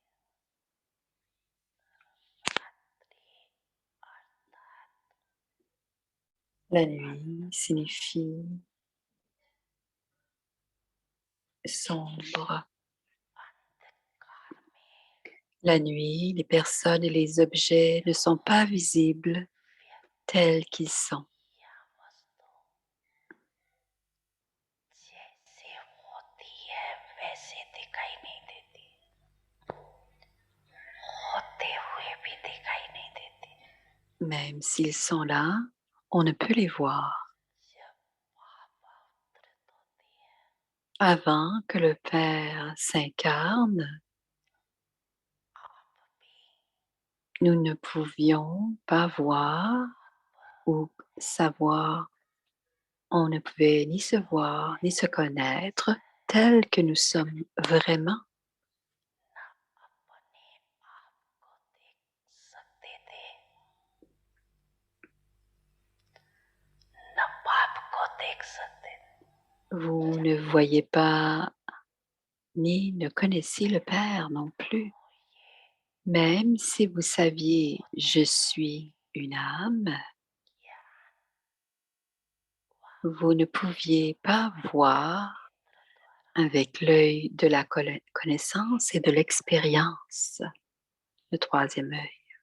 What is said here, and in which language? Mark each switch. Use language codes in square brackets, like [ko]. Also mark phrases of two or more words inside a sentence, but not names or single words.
[fr] La nuit signifie sombre. La nuit, les personnes et les objets ne sont pas visibles tels qu'ils sont. [hi] जैसे होती है वैसे दिखाई नहीं देती होते हुए भी दिखाई नहीं देती [fr] Même s'ils sont là, on ne peut les voir. Avant que le Père s'incarne, nous ne pouvions pas voir ou savoir. On ne pouvait ni se voir, ni se connaître tels que nous sommes vraiment. [hi] अपने आप को देख सकते थे न बाप को देख सकते थे [fr] Vous ne voyez pas ni ne connaissiez le Père non plus. Même si vous saviez je suis une âme, vous ne pouviez pas voir avec l'œil de la connaissance et de l'expérience, le troisième œil.